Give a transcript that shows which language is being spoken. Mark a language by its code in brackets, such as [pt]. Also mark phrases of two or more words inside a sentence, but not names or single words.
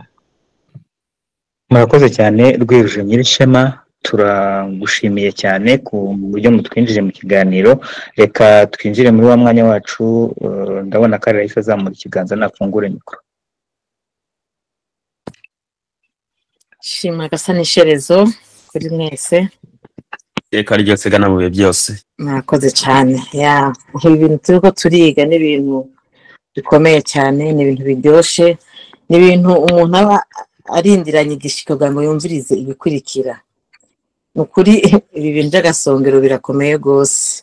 [rn] Murakoze cyane Rwiruje Nyirishema, turagushimiye cyane ku buryo mutwinjije mu kiganiro. Reka twinjire muri wa mwanya wacu. Ndabona ko Raisa azamura ikiganza nafungure mikoro. Shima Gasani Shyerezo kuri mwese. Reka ryose gana mu bihe byose. Murakoze cyane. Ya, ibintu turiko turiga ni ibintu bikomeye cyane, ni ibintu biryoshe, ni ibintu umuntu aba arindiranye igishiko kugira ngo yumvirize ibikurikira. Nukuri ibi bintu by'agasongero birakomeye gose.